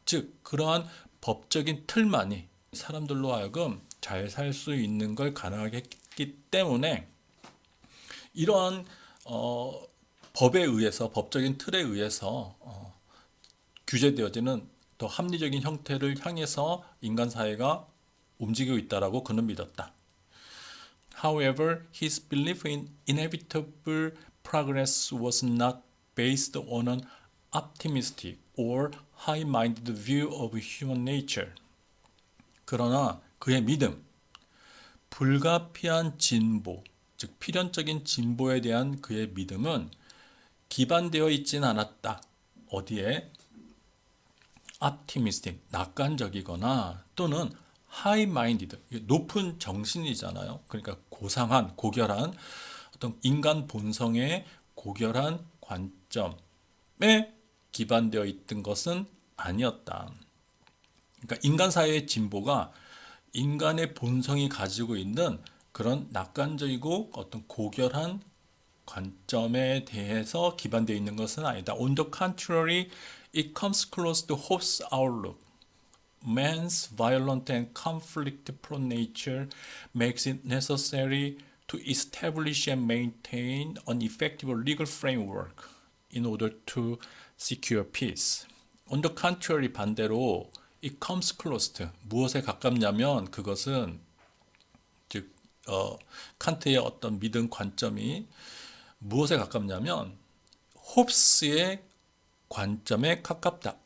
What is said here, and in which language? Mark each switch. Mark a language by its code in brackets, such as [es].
[ko] 즉 그러한 법적인 틀만이 사람들로 하여금 잘 살 수 있는 걸 가능하게 했기 때문에 이러한 법에 의해서 법적인 틀에 의해서 규제되어지는 더 합리적인 형태를 향해서 인간 사회가 움직이고 있다라고 그는 믿었다. [en] However, his belief in inevitable progress was not based on an optimistic or high-minded view of human nature. [ko] 그러나 그의 믿음, 불가피한 진보, 즉 필연적인 진보에 대한 그의 믿음은 기반되어 있지는 않았다. 어디에? optimistic, 낙관적이거나 또는 high-minded, 높은 정신이잖아요. 그러니까 고상한, 고결한 어떤 인간 본성의 고결한 관점에 기반되어 있던 것은 아니었다. 그러니까 인간 사회의 진보가 인간의 본성이 가지고 있는 그런 낙관적이고 어떤 고결한 관점에 대해서 기반되어 있는 것은 아니다. [en] On the contrary, it comes close to Hobbes' outlook. Man's violent and conflict-prone nature makes it necessary to establish and maintain an effective legal framework in order to secure peace. On the contrary, [ko] 반대로 [en] it comes close to [ko] 무엇에 가깝냐면 그것은 즉 칸트의 어떤 믿음 관점이 무엇에 가깝냐면 홉스의 관점에 가깝다.